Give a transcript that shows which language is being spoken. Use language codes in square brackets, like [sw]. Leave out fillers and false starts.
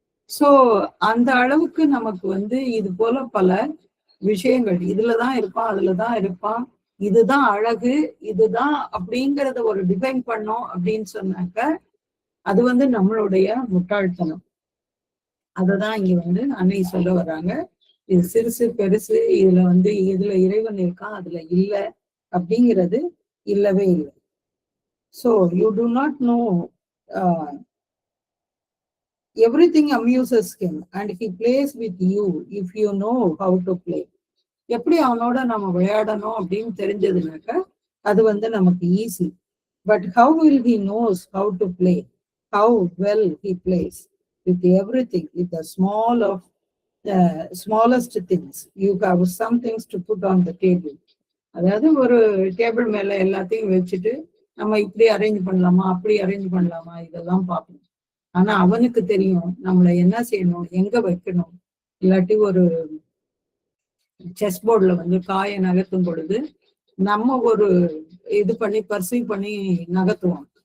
[ta] So அந்த அளவுக்கு நமக்கு வந்து இது போல பல விஷயங்கள் இதுலதான் இருப்பான் அதுலதான் இருப்பான், இதுதான் அழகு இதுதான் அப்படிங்கிறத ஒரு டிஃபைன் பண்ணோம் அப்படின்னு சொன்னாக்க அது வந்து நம்மளுடைய முட்டாள்தனம். அததான் இங்க வந்து அன்னை சொல்ல வர்றாங்க. இது சிறுசு பெருசு, இதுல வந்து இதுல இறைவன் இருக்கான் அதுல இல்ல அப்படிங்கிறது இல்லவே இல்லை. [en] So you do not know, everything amuses him and he plays with you if you know how to play. [ta] எப்படி அவனோட நம்ம விளையாடணும் அப்படின்னு தெரிஞ்சதுனாக்க அது வந்து நமக்கு easy. [en] But how will he knows how to play? How well he plays with everything, with the smallest things. You have some things to put on the table. [ta] அதாவது ஒரு டேபிள் மேல எல்லாத்தையும் வச்சுட்டு நம்ம இப்படி அரேஞ்ச் பண்ணலாமா அப்படி அரேஞ்ச் பண்ணலாமா இதெல்லாம் பார்க்கணும். ஆனா அவனுக்கு தெரியும் நம்மளை என்ன செய்யணும், எங்க வைக்கணும். இல்லாட்டி ஒரு செஸ் போர்டுல வந்து காயை நகர்த்தும் பொழுது நம்ம ஒரு இது பண்ணி பர்சீவ் பண்ணி நகர்த்துவோம்.